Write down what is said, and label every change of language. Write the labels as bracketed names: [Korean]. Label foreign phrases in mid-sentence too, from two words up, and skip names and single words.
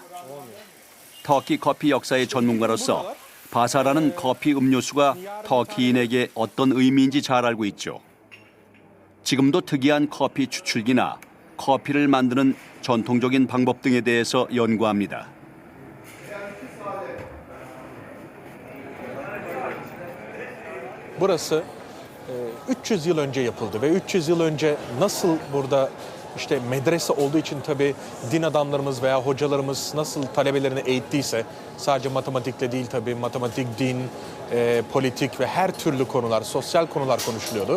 [Korean] 터키 커피 역사의 전문가로서 바사라는 커피 음료수가 터키인에게 어떤 의미인지 잘 알고 있죠. 지금도 특이한 커피 추출기나 커피를 만드는 전통적인 방법 등에 대해서 연구합니다. [Turkish] burası 300 yıl önce yapıldı ve 300 yıl önce nasıl burada işte medrese olduğu için tabii din adamlarımız veya hocalarımız nasıl talebelerini eğittiyse sadece matematikle değil tabii matematik, din, politik ve her türlü konular, sosyal konular konuşuluyordu.